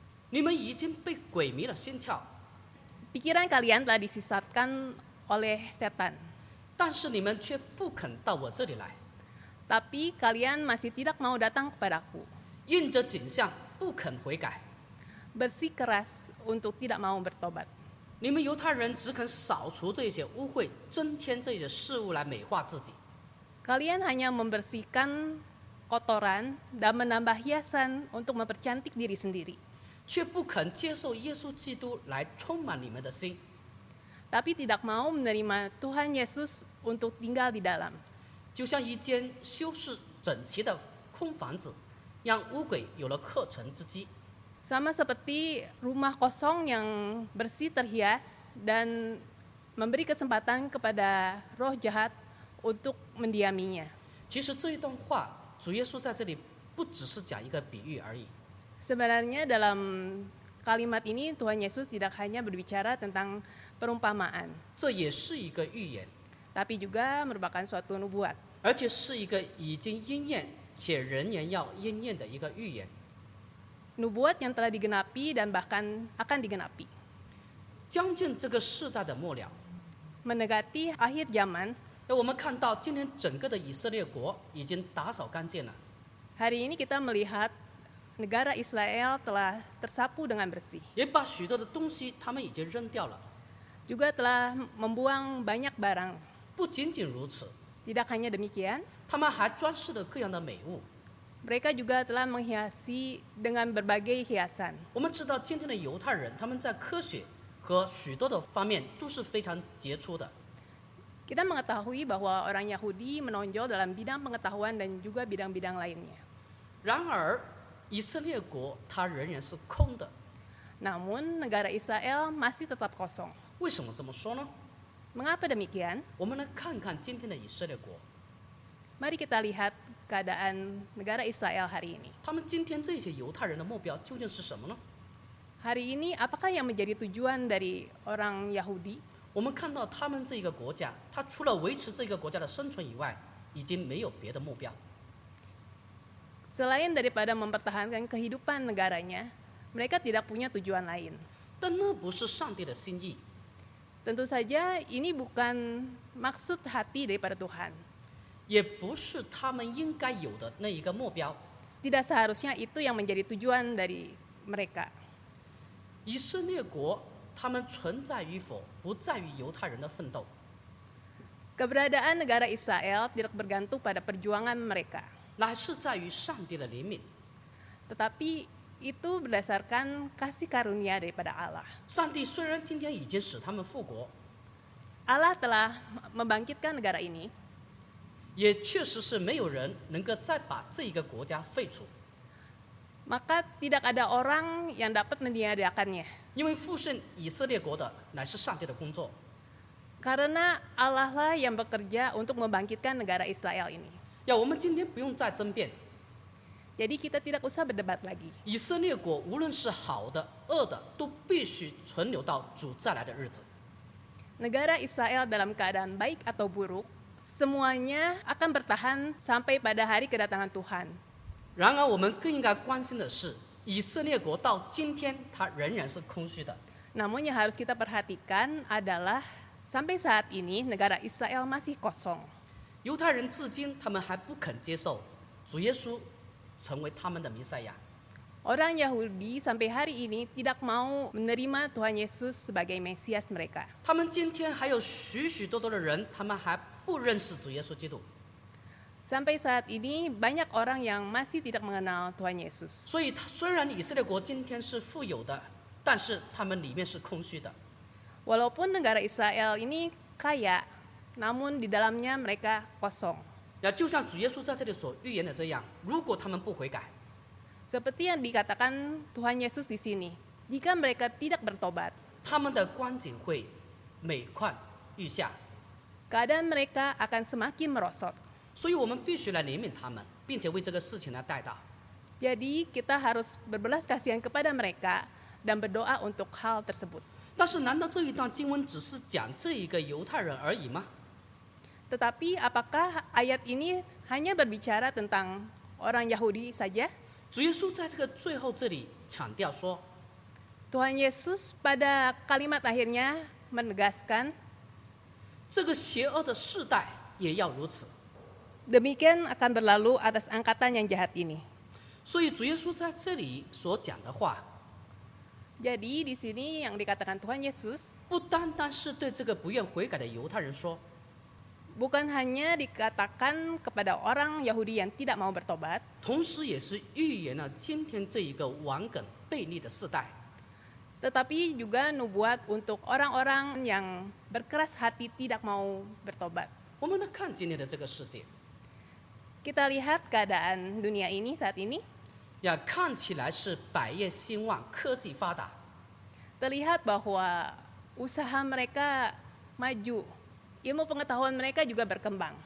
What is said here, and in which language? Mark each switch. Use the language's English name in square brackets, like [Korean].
[Chinese] 你们已经被鬼迷了心窍， [Indonesian] Pikiran kalian telah disesatkan oleh setan, [Chinese] 但是你们却不肯到我这里来， [Indonesian] tapi kalian masih tidak mau datang kepadaku. [Chinese] 印着景象不肯悔改。 [Indonesian] Bersikeras untuk tidak mau bertobat. [Chinese] 你们犹太人只肯扫除这些污秽，增添这些事物来美化自己。 [Indonesian] Kalian hanya membersihkan kotoran dan menambah hiasan untuk mempercantik diri sendiri, [Chinese] 却不肯接受耶稣基督来充满你们的心， [Indonesian] tapi tidak mau menerima Tuhan Yesus untuk tinggal di dalam. [Chinese] 就像一间修饰整齐的空房子，让污鬼有了可乘之机。 [Indonesian] Sama seperti rumah kosong yang bersih terhias dan memberi kesempatan kepada roh jahat untuk mendiaminya. [Chinese] 其实这一段话，主耶稣在这里不只是讲一个比喻而已， [Indonesian] Sebenarnya dalam kalimat ini Tuhan Yesus tidak hanya berbicara tentang perumpamaan, [Chinese] 这也是一个预言， [Indonesian] tapi juga merupakan suatu nubuat. [Chinese] 而且是一个已经应验且仍然要应验的一个预言。 [Indonesian] Nubuat yang telah digenapi dan bahkan akan digenapi. [Chinese] 将近这个世代的末了， [Indonesian] Mendekati akhir zaman, [Chinese] 我们看到今天整个的以色列国已经打扫干净了， [Indonesian] hari ini kita melihat negara Israel telah tersapu dengan bersih. [Chinese] 也把许多的东西他们已经扔掉了。 [Indonesian] Juga telah membuang banyak barang. [Chinese] 不仅仅如此， [Indonesian] Tidak hanya demikian, [Chinese] 他们还装饰了各样的美物， [Indonesian] mereka juga telah menghiasi dengan berbagai hiasan. [Chinese] 我们知道今天的犹太人，他们在科学和许多的方面都是非常杰出的。 [Indonesian] Kita mengetahui bahwa orang Yahudi menonjol dalam bidang pengetahuan dan juga bidang-bidang lainnya. [Chinese] 然而，以色列国它仍然是空的。 [Indonesian] Namun negara Israel masih tetap kosong. [Chinese] 为什么这么说呢？ [Indonesian] Mengapa demikian? [Chinese] 我们来看看今天的以色列国， [Indonesian] Mari kita lihat keadaan negara Israel hari ini. [Chinese] 他们今天这些犹太人的目标究竟是什么呢？ [Indonesian] Hari ini apakah yang menjadi tujuan dari orang Yahudi? [Chinese] 我们看到他们这个国家，它除了维持这个国家的生存以外，已经没有别的目标。 [Indonesian] Selain daripada mempertahankan kehidupan negaranya, mereka tidak punya tujuan lain. [Chinese] 但那不是上帝的心意， [Indonesian] Tentu saja ini bukan maksud hati daripada Tuhan. [Chinese] 也不是他们应该有的那一个目标。 [Indonesian] Tidak seharusnya itu yang menjadi tujuan dari mereka. [Chinese] 以色列国，他们存在与否，不在于犹太人的奋斗， [Indonesian] Keberadaan negara Israel tidak bergantung pada perjuangan mereka, [Chinese] 乃是在于上帝的怜悯。 [Indonesian] tetapi itu berdasarkan kasih karunia daripada Allah. [Chinese] 上帝虽然今天已经使他们复国， [Indonesian] Allah telah membangkitkan negara ini, [Chinese] 也确实是没有人能够再把这一个国家废除， [Indonesian] maka tidak ada orang yang dapat meniadakannya. [Chinese] 因为复兴以色列国的乃是上帝的工作。 [Indonesian] Karena Allah lah yang bekerja untuk membangkitkan negara Israel ini. [Chinese] 我们今天不用再争辩， [Indonesian] Jadi kita tidak usah berdebat lagi. [Chinese] 以色列国无论是好的、恶的，都必须存留到主再来的日子。 [Indonesian] Negara Israel dalam keadaan baik atau buruk, semuanya akan bertahan sampai pada hari kedatangan Tuhan. [Chinese] 然而，我们更应该关心的是，以色列国到今天它仍然是空虚的。 [Indonesian] Namun yang harus kita perhatikan adalah sampai saat ini negara Israel masih kosong. [Chinese] 犹太人至今他们还不肯接受主耶稣成为他们的弥赛亚。 [Indonesian] Orang Yahudi sampai hari ini tidak mau menerima Tuhan Yesus sebagai Mesias mereka. [Chinese] 他们今天还有许许多多的人，他们还不认识主耶稣基督。 [Indonesian] Sampai saat ini banyak orang yang masih tidak mengenal Tuhan Yesus. [Chinese] 所以，虽然以色列国今天是富有的，但是他们里面是空虚的。 [Indonesian] Walaupun negara Israel ini kaya, namun di dalamnya mereka kosong. [Chinese] 就像主耶稣在这里所预言的这样，如果他们不悔改， [Indonesian] Seperti yang dikatakan Tuhan Yesus di sini, jika mereka tidak bertobat, [Chinese] 他们的光景会每况愈下。 [Indonesian] keadaan mereka akan semakin merosot. [Chinese] 所以我们必须来怜悯他们，并且为这个事情来代祷。 [Indonesian] Jadi kita harus berbelas kasihan kepada mereka dan berdoa untuk hal tersebut. [Chinese] 但是，难道这一段经文只是讲这一个犹太人而已吗？ [Indonesian] Tetapi apakah ayat ini hanya berbicara tentang orang Yahudi saja? [Chinese] 主耶稣在这个最后这里强调说， [Indonesian] Tuhan Yesus pada kalimat akhirnya menegaskan, [Chinese] 这个邪恶的世代也要如此。 [Indonesian] demikian akan berlalu atas angkatan yang jahat ini. [Chinese] 所以，主耶稣在这里所讲的话， [Indonesian] Jadi di sini yang dikatakan Tuhan Yesus [Chinese] 不单单是对这个不愿悔改的犹太人说， [Indonesian] bukan hanya dikatakan kepada orang Yahudi yang tidak mau bertobat, [Chinese] 同时也是预言了今天这一个顽梗悖逆的世代。 [Indonesian] tetapi juga nubuat untuk orang-orang yang berkeras hati tidak mau bertobat. [Chinese] 我们来看今天的这个世界， [Indonesian] Kita lihat keadaan dunia ini saat ini, [Chinese] 看起来是百业兴旺，科技发达， [Indonesian] terlihat bahwa usaha mereka maju, ilmu pengetahuan mereka juga berkembang.